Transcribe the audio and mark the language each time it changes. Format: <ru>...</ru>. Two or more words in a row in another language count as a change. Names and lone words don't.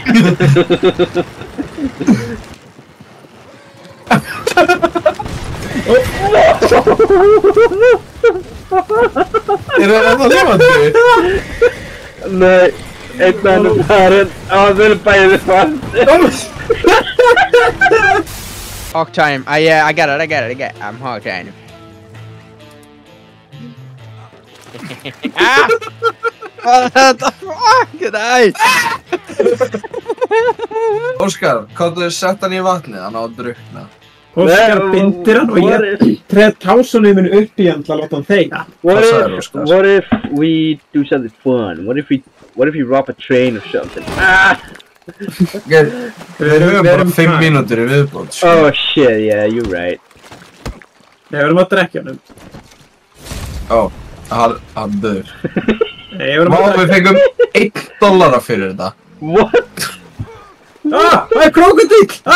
<is>Er það lifandi? Nei, einn af henni farinn. Þau eru bæði farinn.</is> <en>Hog time. Yeah, I got it. I'm hog time. Ah! What the fuck? Nice!</en> <is>Óskar, komdu sett hann í vatnið, hann á að drukna. Óskar bindir hann og ég treð tásunum minn upp í hann til að láta hann þegja.</is> <en>What if we do something fun? What if we rob a train or something? Ah!</en> <is>Við höfum bara 5 mínútur í viðbót.</is> <en>Oh shit, yeah, you're right.</en> <is>Nei, við erum að drekja hann. Hann dör. Við fengum $1 fyrir þetta.</is> <en>What?</en> <is>Það er krókódíll!</is>